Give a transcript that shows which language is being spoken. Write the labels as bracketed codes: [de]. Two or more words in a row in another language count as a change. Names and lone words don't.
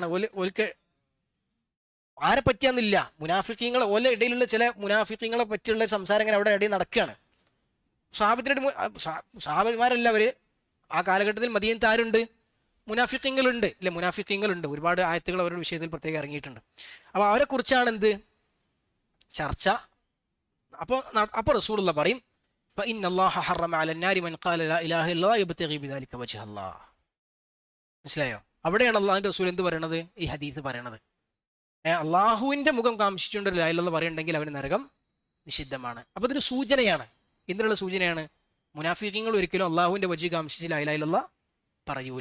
[ml] ഓൽക്ക് ആരെ പറ്റിയാന്നില്ല, മുനാഫിഖീങ്ങളെ ഓല ഇടയിലുള്ള ചില മുനാഫിഖീങ്ങളെ പറ്റിയുള്ള സംസാരം ഇങ്ങനെ അവിടെ ഇടയിൽ നടക്കുകയാണ്. സ്വഹാബിമാരല്ല അവർ. ആ കാലഘട്ടത്തിൽ മദീനത്ത് ആരുണ്ട്? മുനാഫിഖീങ്ങളുണ്ട്, ഇല്ലേ? മുനാഫിഖീങ്ങളുണ്ട്. ഒരുപാട് ആയത്തുകൾ അവരുടെ വിഷയത്തിൽ പ്രത്യേകം ഇറങ്ങിയിട്ടുണ്ട്. അപ്പോൾ അവരെ കുറിച്ചാണ് എന്ത് ചർച്ച. അപ്പോൾ റസൂലുള്ളാഹി പറയും, [ar] فإن الله حرم على النار من قال لا إله إلا الله يبتغي بذلك وجه الله. [ml] മനസ്സിലായോ? അവിടെയാണ് അള്ളാഹുവിൻ്റെ റസൂൽ എന്ത് പറയണത്? ഈ ഹദീസ് പറയണത്. അള്ളാഹുവിൻ്റെ മുഖം കാംക്ഷിച്ചുകൊണ്ട് [ar] لا إله إلا الله [ml] പറയുന്നുണ്ടെങ്കിൽ അവന് നരകം നിഷിദ്ധമാണ്. അപ്പോൾ ഇതൊരു സൂചനയാണ്. എന്തിനുള്ള സൂചനയാണ്? മുനാഫിഖീങ്ങൾ ഒരിക്കലും അള്ളാഹുവിൻ്റെ വജി കാംക്ഷിച്ച് [ar] لا إله إلا الله [ml] പറയൂല.